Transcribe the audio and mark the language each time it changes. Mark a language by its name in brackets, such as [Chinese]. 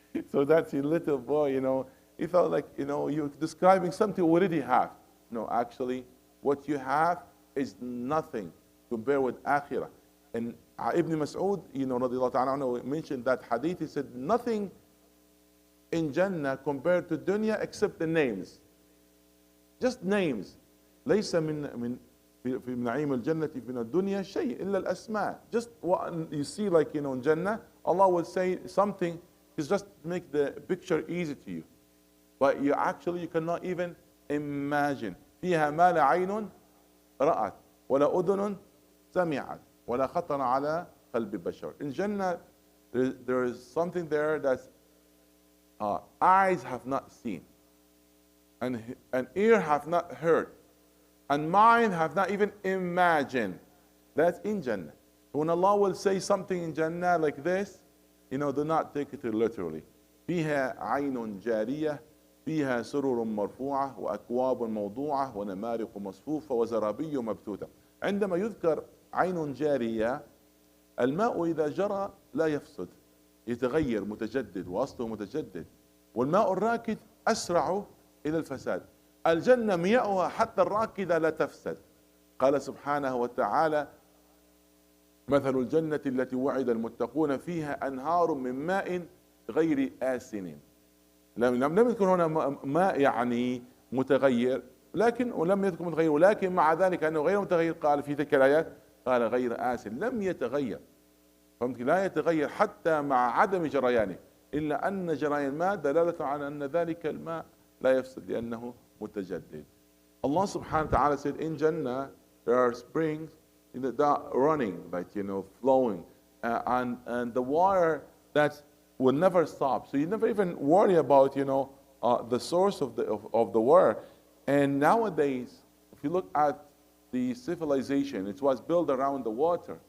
[English] So that's a little boy, he felt like, you're describing something you already have. No, actually, what you have is nothing compared with akhirah. And Ibn Mas'ud, radiallahu ta'ala anhu, mentioned that hadith. He said, nothing in Jannah compared to dunya except the names. Just names. [Arabic] ليس من في نعيم الجنة من الدنيا شيء إلا الأسماء. [English] Just what you see, like in Jannah, Allah will say something is just to make the picture easy to you. But you cannot even imagine. [Arabic] فيها ما لا عين رأت ولا أذن سمعت ولا خطر على قلب بشر. [English] In Jannah, there is something there that eyes have not seen, and ear have not heard, and mind have not even imagined. That's in Jannah. When Allah will say something in Jannah like this, do not take it literally. [Arabic] فيها عين جارية فيها سرر مرفوعة وأكواب موضوعة ونمارق مصفوفة وزرابي مبثوثة. عندما يذكر عين جارية، الماء إذا جرى لا يفسد، يتغير متجدد وأصله متجدد. والماء الراكد أسرع إلى الفساد. الجنة مياؤها حتى الراكدة لا تفسد. قال سبحانه وتعالى: مثل الجنة التي وعد المتقون فيها أنهار من ماء غير آسن. لم يذكر هنا ماء يعني متغير، ولم يذكر متغير، ولكن مع ذلك أنه غير متغير قال في تلك الآيات قال غير آسن، لم يتغير. فممكن لا يتغير حتى مع عدم جريانه، إلا أن جريان الماء دلالة على أن ذلك الماء لا يفسد لأنه متجدد. [English] Allah subhanahu wa ta'ala said in Jannah there are springs that are running, like flowing, and the water that will never stop. So you never even worry about the source of the water. And nowadays, if you look at the civilization, it was built around the water.